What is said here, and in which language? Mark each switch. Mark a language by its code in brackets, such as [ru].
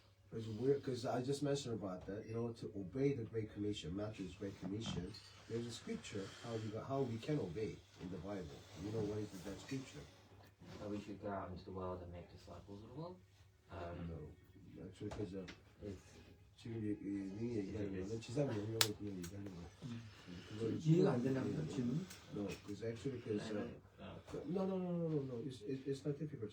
[en] Because I just mentioned about that, you know, to obey the Great Commission, Matthew's Great Commission, there's a scripture how we can obey in the Bible. You know what is that scripture? That we should go out into the world and make disciples of the world. No, actually, because It's [ko] 지금 이 얘기하는 거는 지상 명령을 그냥 얘기하는 거예요. 그걸 이해가 안 되나 보다, 질문? [en] No, because actually, because no. It's not difficult.